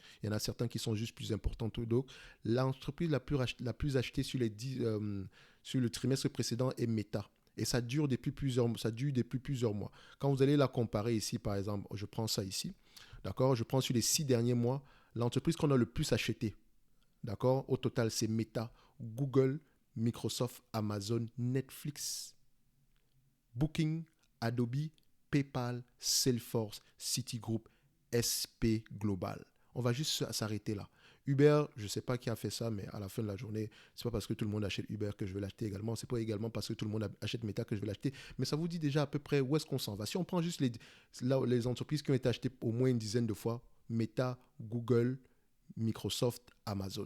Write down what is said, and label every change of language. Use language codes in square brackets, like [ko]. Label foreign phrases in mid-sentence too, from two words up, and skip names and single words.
[fr] Il y en a certains qui sont juste plus importants que d'autres. L'entreprise la plus achetée sur le trimestre précédent est Meta. Et ça dure depuis plusieurs mois. Quand vous allez la comparer ici, par exemple, je prends ça ici, d'accord, je prends sur les 6 derniers mois, l'entreprise qu'on a le plus acheté, d'accord, au total, c'est Meta, Google, Microsoft, Amazon, Netflix, Booking, Adobe, PayPal, Salesforce, Citigroup, SP Global. On va juste s'arrêter là. Uber, je ne sais pas qui a fait ça, mais à la fin de la journée, ce n'est pas parce que tout le monde achète Uber que je vais l'acheter également. Ce n'est pas également parce que tout le monde achète Meta que je vais l'acheter. Mais ça vous dit déjà à peu près où est-ce qu'on s'en va. Si on prend juste les entreprises qui ont été achetées au moins une dizaine de fois, Meta, Google, Microsoft, Amazon.